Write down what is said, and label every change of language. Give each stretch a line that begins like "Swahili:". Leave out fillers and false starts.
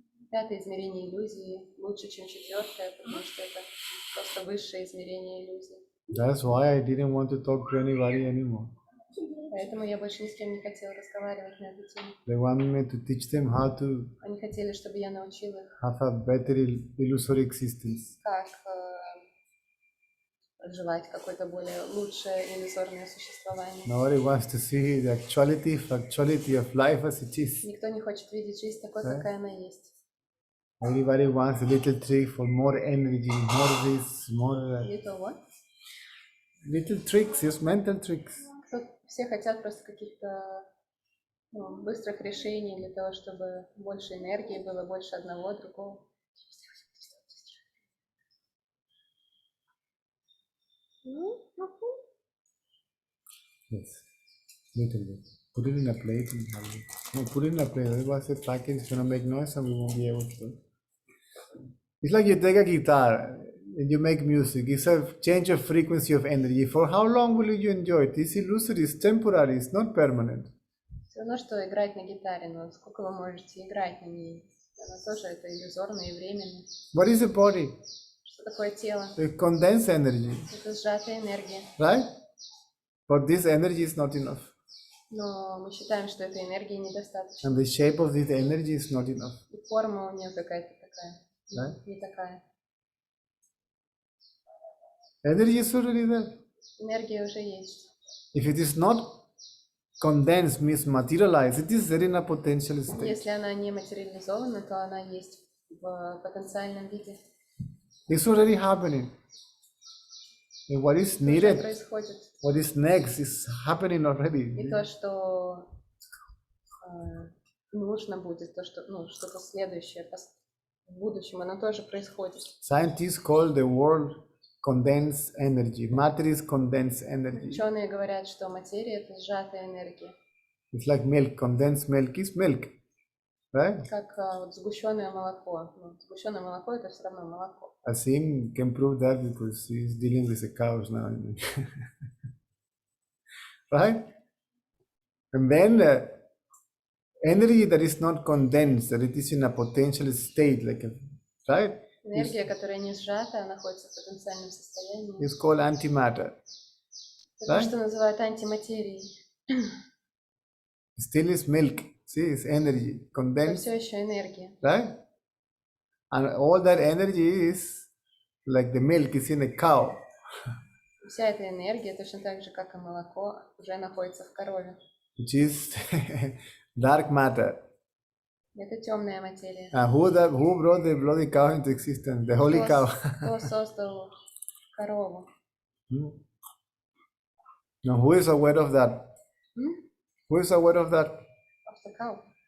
Russian: Пятое измерение иллюзии лучше, чем четвертое, потому что это просто высшее измерение иллюзии.
English: That's why I didn't want to talk to anybody anymore.
Russian: Поэтому я больше ни с кем не хотела разговаривать на эту тему.
English: They wanted me to teach them how to
Russian: Они хотели, чтобы я научила их,
English: have a better illusory existence.
Russian: как проживать какое-то более лучшее иллюзорное существование.
English: Nobody wants to see the factuality of life as it is.
Russian: Никто не хочет видеть жизнь такой, какая она есть.
English: Everybody wants a little trick for more energy, more this, more that. Little what? Little tricks, just mental tricks.
Russian: Все хотят просто каких-то быстрых решений для того, чтобы больше энергии было, больше одного, другого.
English: Yes, little bit. Put it in a plate and have it. No, put it in a plate. Otherwise, the package is gonna make noise and we won't be able to. It's like you take a guitar and you make music. It's a change of frequency of energy. For how long will you enjoy it? It's illusory, it's temporary, it's not permanent.
Russian: Все равно, что играть на гитаре, но сколько вы можете играть на ней? Она тоже это иллюзорно и временно.
English: What is the body?
Russian: Что такое тело?
English: The condensed energy,
Russian: Это сжатая энергия.
English: right? But this energy is not enough.
Russian: Но мы считаем, что этой энергии недостаточно.
English: And the shape of this energy is not enough.
Russian: И форма у нее какая-то такая, Да? не такая.
English: Energy is already there.
Russian: Энергия уже есть.
English: If it is not condensed, means materialized, it is there in a potential state.
Russian: Если она не материализована, то она есть в потенциальном виде.
English: It's already happening. And what is
Russian: Уже
English: needed,
Russian: происходит.
English: what is next, is happening already.
Russian: И то, что нужно будет, то, что, что-то следующее в будущем, оно тоже происходит.
English: Scientists call the world condensed energy. Matter is condensed energy.
Russian: Ученые говорят, что материя — это сжатая энергия.
English: It's like milk. Condensed milk is milk, right?
Russian: Как вот сгущенное молоко. Сгущенное молоко — это все равно молоко.
English: Asim can prove that because he's dealing with the cows now. Right? And then energy that is not condensed, that it is in a potential state, like right?
Russian: Энергия, которая не сжата, находится в потенциальном состоянии.
English: It's called antimatter.
Russian: Это то, что называют антиматерией.
English: Still is milk. See, it's energy.
Russian: Это
English: Condensed,
Russian: все еще энергия.
English: right? And all that energy is like the milk is in a cow.
Russian: Вся эта энергия, точно так же, как и молоко, уже находится в корове.
English: Which is dark matter.
Russian: Это темная материя.
English: Who brought the bloody cow into existence? The holy cow.
Russian: Кто создал корову?
English: Now, who is aware of that? Who is aware of that? Of the cow.